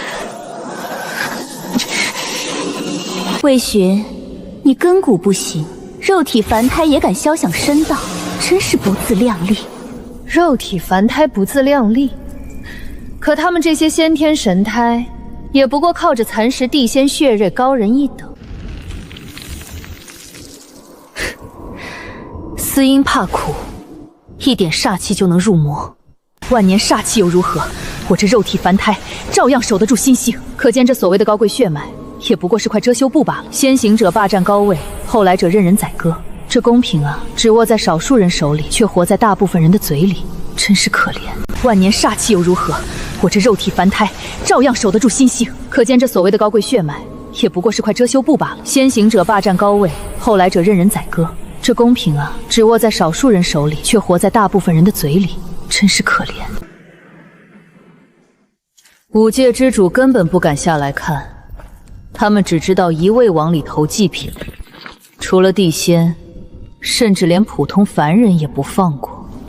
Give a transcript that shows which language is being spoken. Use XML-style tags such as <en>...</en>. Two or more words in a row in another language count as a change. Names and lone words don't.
<zh>魏巡，你根骨不行，肉體凡胎也敢肖想身道，真是不自量力。肉體凡胎不自量力，可他們這些先天神胎，也不過靠着蠶食地仙血瑞高人一等。司音怕苦，一點煞氣就能入魔。萬年煞氣又如何？我這肉體凡胎照樣守得住心性。可見這所謂的高貴血脈，也不過是塊遮羞布罷了。先行者霸佔高位，後來者任人宰割。這公平啊，只握在少數人手裡，卻活在大部分人的嘴裡，真是可憐。萬年煞氣又如何？我這肉體凡胎照樣守得住心性。可見這所謂的高貴血脈，也不過是塊遮羞布罷了。先行者霸佔高位，後來者任人宰割。這公平啊，只握在少數人手裡，卻活在大部分人的嘴裡，真是可憐。五界之主根本不敢下來看，他們只知道一味往裡投祭品，除了地仙，甚至連普通凡人也不放過。</zh>